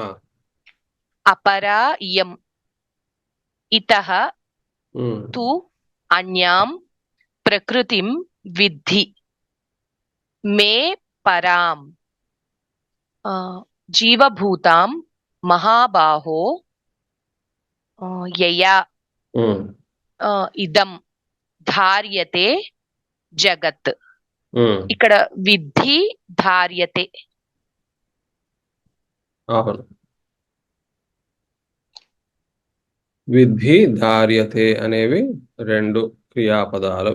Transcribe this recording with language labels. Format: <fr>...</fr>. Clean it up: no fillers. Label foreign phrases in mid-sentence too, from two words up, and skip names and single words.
<sa>अपरा इयम् इतः ఉమ్, तु अन्यां प्रकृतिं विद्धि मे पराम्. जीवभूतां महाबाहो यया ఉమ్, ఇదం ధార్యతే జగత్. ఉమ్,</sa> <te>ఇక్కడ విద్ధి ధార్యతే. అవును. విద్ధి ధార్యతే అనేవి రెండు క్రియాపదాలు.</te>